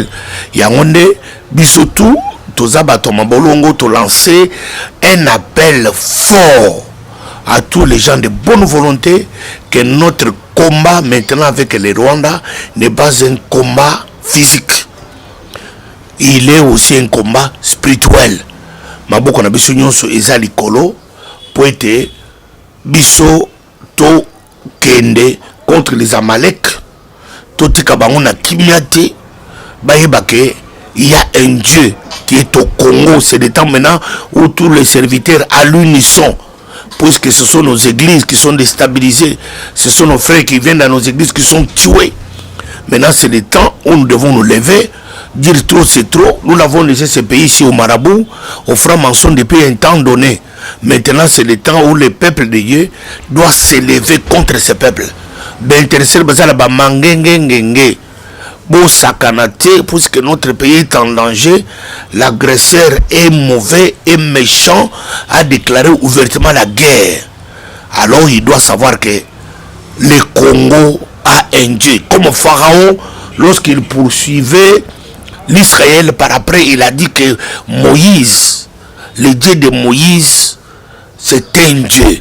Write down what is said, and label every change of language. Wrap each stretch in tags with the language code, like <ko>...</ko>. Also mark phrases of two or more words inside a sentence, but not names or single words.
<fr>Il y a un</fr> <ln>bisotou, bolongo, to</ln> <fr>lancer un appel fort à tous les gens de bonne volonté que notre combat maintenant avec les Rwandais n'est pas un combat physique. Il est aussi un combat spirituel.</fr> <ln>Maboko na biso nyonso eza likolo po ete biso to kende</ln> <fr>contre les Amalek,</fr> <ln>totika bango na kimia te, bayeba ke</ln> <fr>il y a un Dieu qui est au Congo. C'est des temps maintenant où tous les serviteurs à l'unisson, puisque ce sont nos églises qui sont déstabilisées, ce sont nos frères qui viennent dans nos églises qui sont tués. Maintenant c'est le temps où nous devons nous lever, dire trop c'est trop. Nous l'avons laissé ce pays ici au marabout, au franc-maçon depuis un temps donné. Maintenant c'est le temps où le peuple de Dieu doit s'élever contre ce peuple.</fr> <ln>D'intéresser bazala ba mangengengenge bo sakanate,</ln> <fr>puisque notre pays est en danger. L'agresseur est mauvais et méchant, a déclaré ouvertement la guerre. Alors il doit savoir que le Congo a un Dieu. Comme Pharaon, lorsqu'il poursuivait l'Israël par après, il a dit que Moïse, le Dieu de Moïse, c'est un Dieu.</fr>